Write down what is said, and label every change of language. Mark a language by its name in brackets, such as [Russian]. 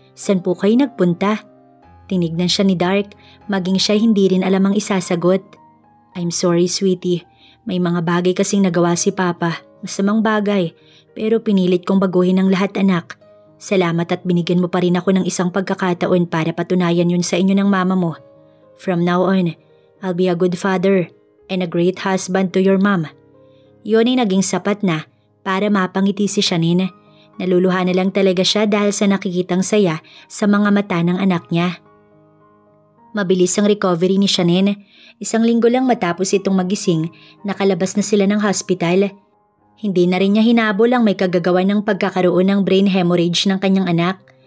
[Filipino] San po kayo nagpunta?" Tinignan siya ni Dark, maging siya hindi rin alam ang isasagot. [English] "I'm sorry, sweetie. [Filipino] May mga bagay kasing nagawa si Papa. Masamang bagay. Pero pinilit kong baguhin ang lahat, anak. Salamat at binigyan mo pa rin ako ng isang pagkakataon para patunayan yun sa inyo ng mama mo. [English] From now on, I'll be a good father and a great husband to your mom." [Filipino] Yun ay naging sapat na para mapangiti si Shanine. Naluluha na lang talaga siya dahil sa nakikitang saya sa mga mata ng anak niya. Mabilis ang recovery ni Shanine. 1 linggo lang matapos itong magising, nakalabas na sila ng hospital. Hindi na rin niya hinabol ang may kagagawa ng pagkakaroon ng brain hemorrhage ng kanyang anak.